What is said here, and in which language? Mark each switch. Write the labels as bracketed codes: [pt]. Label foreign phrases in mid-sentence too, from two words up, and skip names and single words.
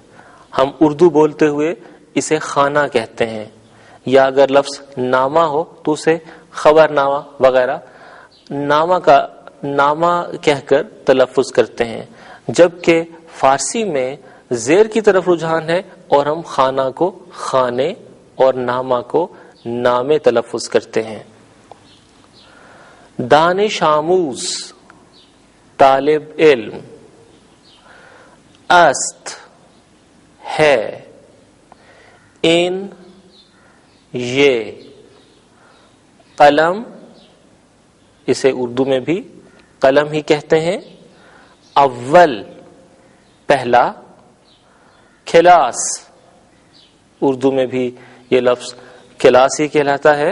[ur] ہم اردو بولتے ہوئے اسے خانہ کہتے ہیں، یا اگر لفظ نامہ ہو تو اسے خبر نامہ وغیرہ نامہ کہہ کر تلفظ کرتے ہیں، جبکہ فارسی میں زیر کی طرف رجحان ہے اور ہم خانہ کو خانے اور نامہ کو نامے تلفظ کرتے ہیں. [fa] دانش آموز [ur] طالب علم. است ہے. ان یہ. قلم، اسے اردو میں بھی قلم ہی کہتے ہیں. اول پہلا. کلاس، اردو میں بھی یہ لفظ کلاس ہی کہلاتا ہے.